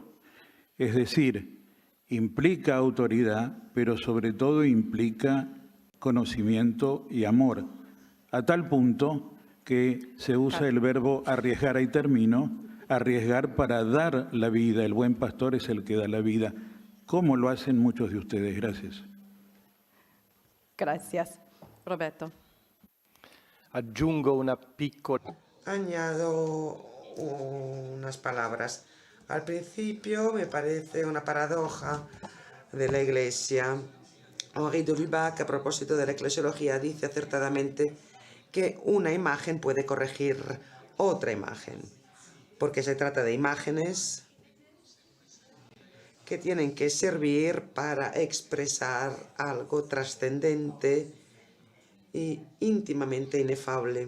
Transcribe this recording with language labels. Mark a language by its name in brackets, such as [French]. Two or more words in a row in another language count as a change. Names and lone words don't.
[Spanish] Es decir, implica autoridad, pero sobre todo implica conocimiento y amor, a tal punto que se usa el verbo arriesgar, ahí termino, arriesgar para dar la vida. El buen pastor es el que da la vida, como lo hacen muchos de ustedes. Gracias. Gracias. Roberto. [Italian] Aggiungo una piccola... [Spanish] Añado unas palabras. Al principio me parece una paradoja de la Iglesia. Henri de Lubac, a propósito de la eclesiología, dice acertadamente que una imagen puede corregir otra imagen, porque se trata de imágenes que tienen que servir para expresar algo trascendente y íntimamente inefable.